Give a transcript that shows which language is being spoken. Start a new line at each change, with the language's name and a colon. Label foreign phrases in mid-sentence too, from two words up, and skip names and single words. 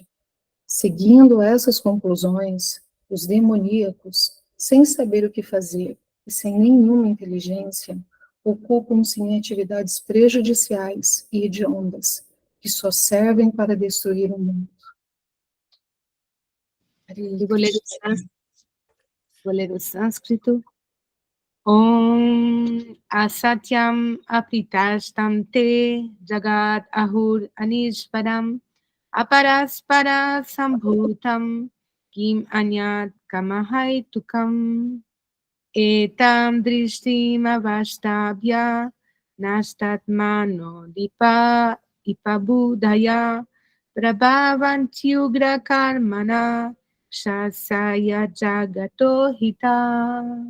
Portuguese: Seguindo essas conclusões, os demoníacos, sem saber o que fazer e sem nenhuma inteligência, ocupam-se em atividades prejudiciais e hediondas, que só servem para destruir o mundo. Vou ler o sânscrito.
Sanskrit: Om asatyam apritashtam te jagat ahur anishparam aparaspara sambhutam kim anyat kamahai tukam etam drishtim avashtabhya nashtatmano dipa ipabudhaya prabhavantyugra karmana shasaya jagato hita.